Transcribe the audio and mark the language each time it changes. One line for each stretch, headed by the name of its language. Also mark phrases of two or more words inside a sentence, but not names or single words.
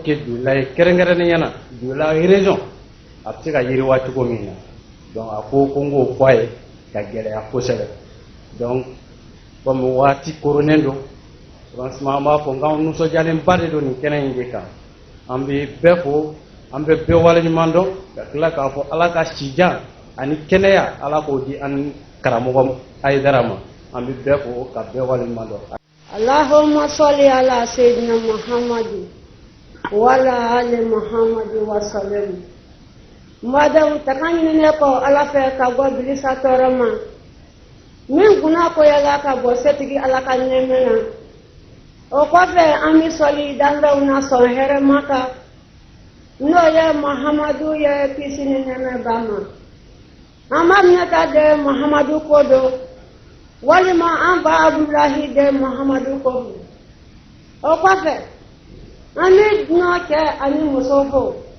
Bambara: kɛ Diohila ye kɛrɛnkɛrɛnnenya la Diohila région a bɛ se ka yiriwa cogo min na donc a ko n k'o fɔ a ye ka gɛlɛya kosɛbɛ donc comme waati koronnen don franchement an b'a fɔ n k'anw nisɔndiyalenba de don nin kɛnɛ in de kan an bɛ bɛɛ fo an bɛ bɛɛ waleɲuman dɔn ka tila k'a fɔ ala ka sijan ani kɛnɛya ala k'o di an karamɔgɔ Haidara ma an bɛ bɛɛ fo ka bɛɛ waleɲuman dɔn.
Arabic: اللهم صل على سيدنا محمد وعلى آل محمد وسلم.
Bambara: Madam takani ne ko ala fɛ ka bɔ bilisa tɔɔrɔ ma min kunna ko yala ka bɔ setigi ala ka nɛmɛ na o kɔfɛ an bɛ sɔli dandaw na sɔn hɛrɛma kan n'o ye Muhammadu ye kisi ni nɛmɛ ba ma an b'a minɛta de Muhammadu ko don walima an ba Abdulahi de Muhammadu ko don o kɔfɛ an bɛ dunɔ cɛ ani muso fo